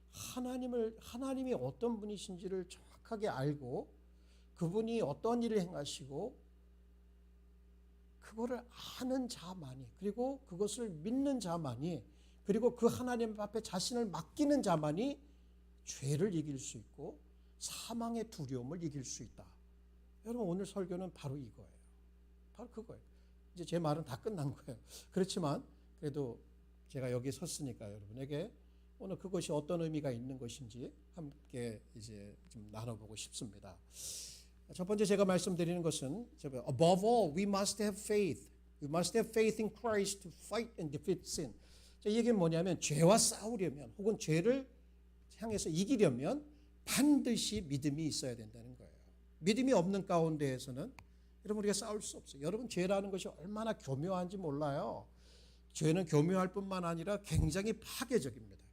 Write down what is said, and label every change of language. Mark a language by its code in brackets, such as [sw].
[ko] 하나님이 어떤 분이신지를 정확하게 알고 그분이 어떤 일을 행하시고 그거를 아는 자만이 그리고 그것을 믿는 자만이 그리고 그 하나님 앞에 자신을 맡기는 자만이 죄를 이길 수 있고 사망의 두려움을 이길 수 있다. 여러분 오늘 설교는 바로 이거예요. 바로 그거예요. 이제 제 말은 다 끝난 거예요. 그렇지만 그래도 제가 여기 섰으니까 여러분에게 오늘 그것이 어떤 의미가 있는 것인지 함께 이제 좀 나눠보고 싶습니다. 첫 번째 제가 말씀드리는 것은 [en] above all we must have faith. We must have faith in Christ to fight and defeat sin. [ko] 이 얘기는 뭐냐면 죄와 싸우려면 혹은 죄를 향해서 이기려면 반드시 믿음이 있어야 된다는 거예요. 믿음이 없는 가운데에서는 여러분 우리가 싸울 수 없어요. 여러분 죄라는 것이 얼마나 교묘한지 몰라요. 죄는 교묘할 뿐만 아니라 굉장히 파괴적입니다.